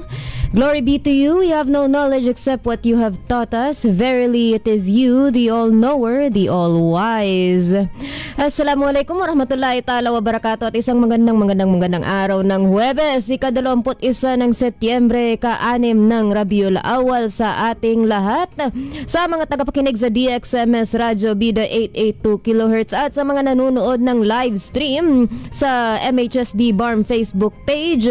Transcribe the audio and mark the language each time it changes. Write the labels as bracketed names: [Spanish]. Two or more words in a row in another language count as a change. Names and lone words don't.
[English] Glory be to you. We have no knowledge except what you have taught us. Verily it is you, the all-knower, the all-wise. [Arabic] السلام عليكم ورحمة الله تعالى وبركاته. [Filipino] At isang magandang araw ng Huwebes, ika-21 ng Setyembre, ka-6 ng Rabiul Awal sa ating lahat. Sa mga tagapakinig sa DXMS Radio Bida 882 kHz at sa mga nanonood ng live stream sa MHSD BARM Facebook page.